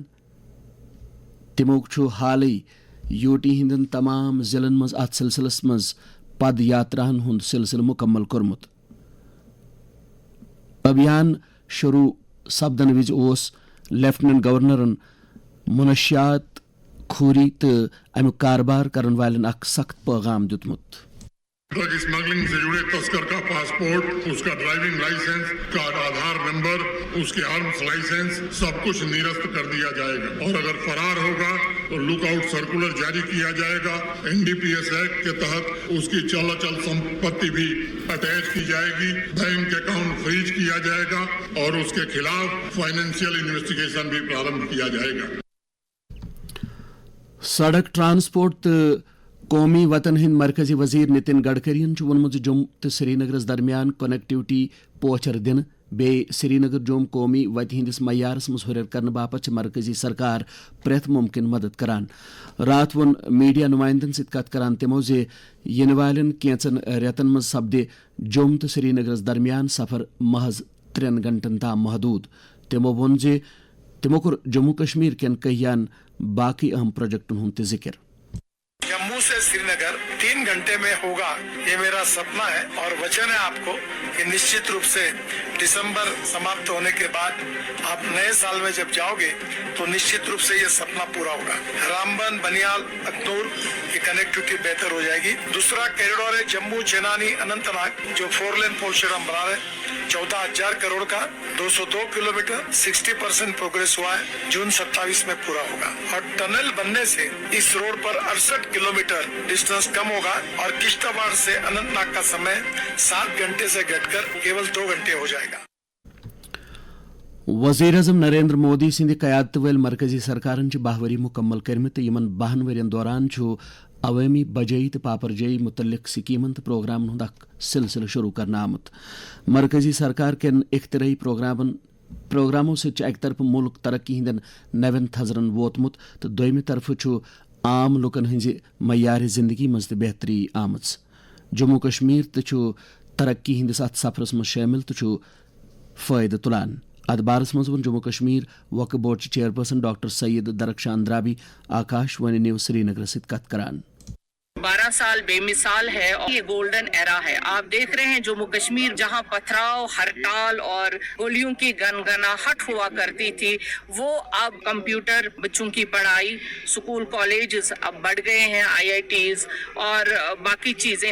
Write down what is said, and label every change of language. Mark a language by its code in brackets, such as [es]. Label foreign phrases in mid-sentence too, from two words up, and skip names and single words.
[ks] تمو حالی UT ہندن تمام ضلعن مز ات سلسلس مز پد یاتراہن ہند سلسلہ مکمل کورمت. ابھیان شروع سپدن وز لیفٹنٹ گورنرن منشیات خوری تو امیک کاربار کرن والن اخ سخت پیغام دیتمت. [en] drug smuggling [ur] سے جڑے تسکر کا پاسپورٹ, اس کا [en] driving license, [ur] کا آدھار نمبر, اس کے [en] arms license [ur] سب کچھ نیرست کر دیا جائے گا اور اگر فرار ہوگا تو [en] lookout circular [ur] جاری کیا جائے گا. NDPS ایکٹ کے تحت اس کی چل اچل سمپتی بھی اٹیچ کی جائے گی, [en] bank account freeze [ur] کیا جائے گا اور اس کے خلاف [en] financial investigation [ur] بھی پرارمبھ کیا جائے گا. [ks] سڑک ٹرانسپورٹ قومی وطن ہند مرکزی وزیر نتن گڈکری وونمت جوم تو سری نگرس درمیان کنیکٹیوٹی پوچھر دن بی سری نگر جوم قومی وتہ ہندس معیارس مز ہریر کرنے باپت مرکزی سرکار پریت ممکن مدد کران. رات وون میڈیا نمائندن ست کت کران تمو ین والن کینچن ریتن مز سپدِ جوم تو سری نگرس درمیان سفر محض 3 گھنٹن تام محدود. تمو وون تمو کور جموں کشمیر کین کہیان باقی اہم پروجیکٹن ہند ذکر. [ur] جموں سے سری نگر 3 گھنٹے میں ہوگا, یہ میرا سپنا ہے اور وچن ہے آپ کو کہ نشچت روپ سے دسمبر سماپت ہونے کے بعد آپ نئے سال میں جب جاؤ گے تو نشچت روپ سے یہ سپنا پورا ہوگا. رامبن, بنیال, اکتور کی کنیکٹیوٹی بہتر ہو جائے گی. دوسرا کیریڈور ہے جموں چینانی اننت ناگ جو 4 [en] lane portion [ur] ہم بنا رہے ہیں 14,000 کروڑ کا, 202 کلومیٹر 60% پروگریس ہوا ہے, جون 27 میں پورا ہوگا. اور ٹنل بننے سے اس روڈ پر 68 کلومیٹر ڈسٹینس کم ہوگا اور کشتواڑ سے اننت ناگ کا سمے 7 گھنٹے سے گھٹ کر کیول 2 گھنٹے ہو جائے گا. [ks] وزیر اعظم نریندر مودی سند قیادت ول مرکزی سرکارن 12 ؤری مکمل کرمت تو یمن 12 ورین دوران عوامی بجائی تو پاپرجائی متعلق سکیمن تو پروگرامن ہند اخ سلسلہ شروع کرنا آمت. مرکزی سرکار کین اختراعی پروگراموں سۭتۍ اکہ طرف ملک ترقی ہندین نوین تھزرن ووتمت تو دویمہ طرف عام لکن ہنز معیار زندگی مز بہتری آمژ. جموں کشمیر تو ترقی ہندس ات سفرس مز شامل تو فائدہ تلان. ات بارس مز ون جموں کشمیر وقف بورڈ چیئرپرسن ڈاکٹر سید درخشان درابی آکاش وانی نیوز سری نگر ست کت کران. [ur] 12 سال بے مثال ہے اور یہ [en] golden era [ur] ہے. آپ دیکھ رہے ہیں جموں کشمیر جہاں پتھراؤ, ہڑتال اور گولیوں کی گنگناہٹ ہوا کرتی تھی, وہ اب کمپیوٹر, بچوں کی پڑھائی, سکول کالجز اب بڑھ گئے ہیں, IITs اور باقی چیزیں.